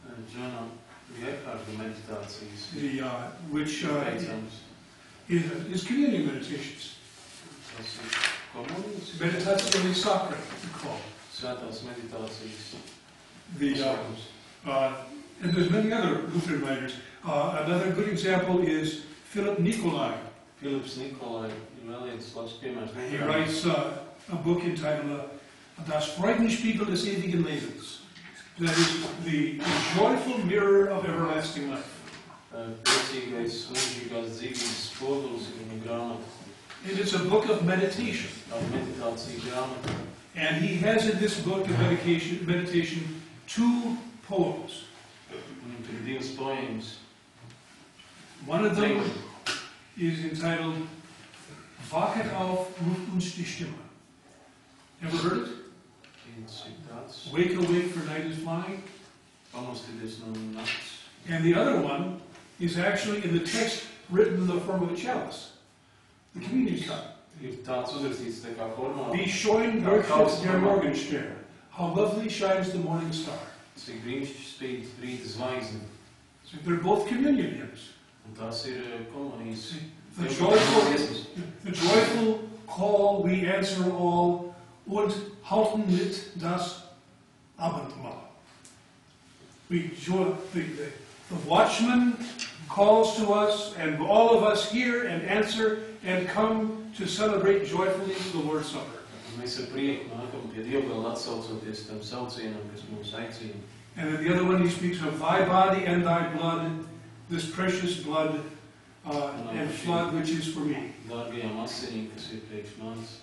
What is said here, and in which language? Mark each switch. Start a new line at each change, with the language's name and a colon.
Latvian: Džona Gerharda meditācijas
English: which
Latvian: veicams.
English: is communion meditations.
Latvian: Tas ir komunijas,
English: Meditatio Sacra, we call it.
Latvian: svētās meditācijas.
English: And there's many other Lutheran writers. Another good example is Philip Nicolai.
Latvian: Filips Nikolai ir vēl viens labs piemērs.
English: He writes a book entitled Das Freudenspiegel des ewigen Lebens. That is the joyful mirror of everlasting life.
Latvian: Priecīgais, mūžīgās dzīvības spogulis ir viņa grāmata.
English: And it's a book of meditation.
Latvian: Tā meditācija grāmata.
English: And he has in this book of meditation 2 poems.
Latvian: Viņam tur ir divas poēmas.
English: One of them is entitled Wachet auf, ruft uns die Stimme. Ever heard it?
Latvian: Viens ir tāds,
English: Wake, awake, for night is flying.
Latvian: pamostīties no nakts.
English: And the other one is actually in the text written in the form of a chalice, the communion cup.
Latvian: Ir tāds uzrakstīts tā kā formā.
German: Wie schön leuchtet der Morgenstern.
English: How lovely shines the morning star.
Latvian: Cik brīnišķīgi spīd rīta zvaigzne.
English: So they're both communion hymns.
Latvian: Un tās ir komunijas.
English: The joyful call we answer all
German: und halten mit das Abendmahl.
English: The watchman calls to us, and all of us hear and answer and come to celebrate joyfully the Lord's Supper.
Latvian: Mēs ar prieku nākam pie Dievgala atsaucoties tam saucienam, kas mūs aicina.
English: And then the other one he speaks of thy body and thy blood, this precious blood and flood which is for me.
Latvian: Dārgajām asinīm, kas ir priekš manis.